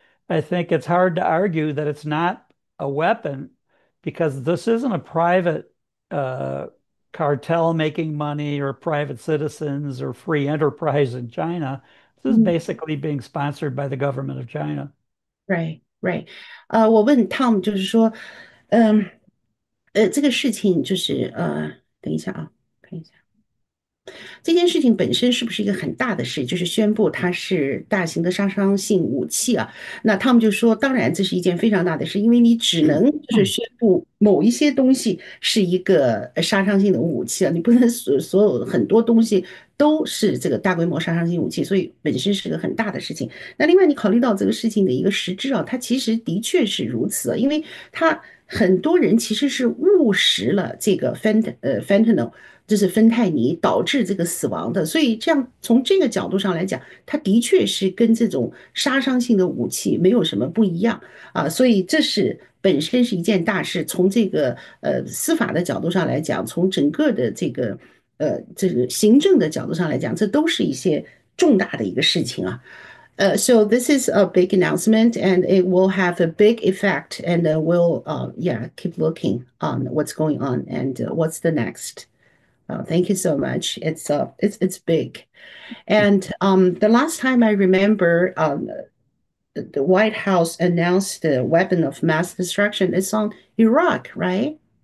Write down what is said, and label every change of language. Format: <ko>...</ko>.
<en>I think it's hard to argue that it's not a weapon because this isn't a private uh, cartel making money or private citizens or free enterprise in China. This is Mhm. basically being sponsored by the government of China. Right. Right.</en> <zh>我问 Tom 就是说，这个事情就是等一下啊，看一下。这件事情本身是不是一个很大的事？就是宣布它是大型的杀伤性武器啊。那他们就说，当然这是一件非常大的事，因为你只能就是宣布某一些东西是一个杀伤性的武器啊，你不能所有很多东西都是这个大规模杀伤性武器，所以本身是个很大的事情。那另外你考虑到这个事情的一个实质啊，它其实的确是如此啊，因为它很多人其实是误食了这个 fentanyl。就是芬太尼导致这个死亡的，所以这样从这个角度上来讲，它的确是跟这种杀伤性的武器没有什么不一样啊，所以这是本身是一件大事。从这个司法的角度上来讲，从整个的这个行政的角度上来讲，这都是一些重大的一个事情啊。</zh> <en>So this is a big announcement, and it will have a big effect. And we'll, yeah, keep looking on what's going on and what's the next. Thank you so much. It's big. And the last time I remember, the White House announced the weapon of mass destruction is on Iraq, right?</en>